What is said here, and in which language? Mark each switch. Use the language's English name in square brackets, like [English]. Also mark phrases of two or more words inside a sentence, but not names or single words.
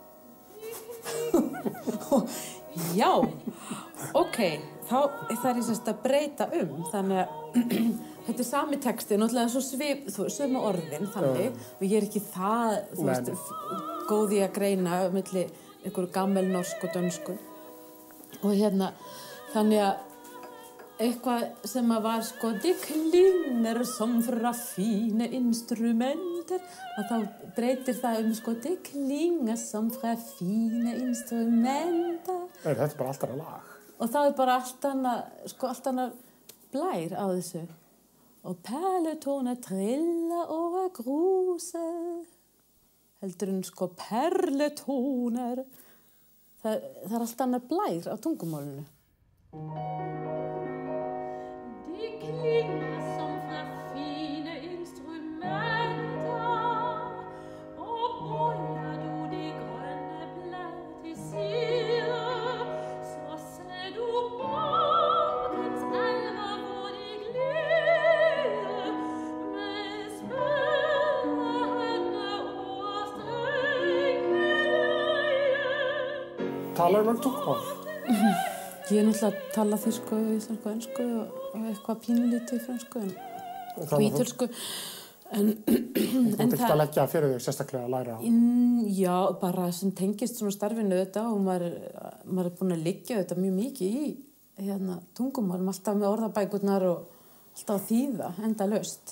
[Icelandic] Já, ok, þá þarf ég semst að breyta þannig að þetta sami texti, náttúrulega svo sömu orðin, þannig, og ég ekki það, þú veist, góð í að greina milli einhverju [Norwegian] gammel norsk [Icelandic] og dönsku. Og þannig að eitthvað sem var [Norwegian] det klinger som fra fine instrumenter, [Icelandic] að þá breytir það [Norwegian] det klinger som fra fine instrumenter. [Icelandic] Þetta er bara allt annað lag. Og það er bara allt annað blær á þessu. [Norwegian] Og perletóner trilla over gruset. [Icelandic] Heldur en perletóner. Það er allt annað blær á tungumálinu. [Norwegian] Klinger som fra fine instrumenter, og bøyer du de grønne blad til side, så ser du bakkens elver hvor de glir, med spennende og strenge leie. [Icelandic] Talar mörg tungumál? Ég náttúrulega tala þýsku, íslensku, ensku og eitthvað pínlítið frönsku og ítölsku. Þú ert ekki að leggja fyrir þig sérstaklega að læra á? Já, bara sem tengist svona starfinu þetta og maður er búin að liggja þetta mjög mikið í tungumálum, alltaf með orðabækurnar og alltaf að þýða endalaust.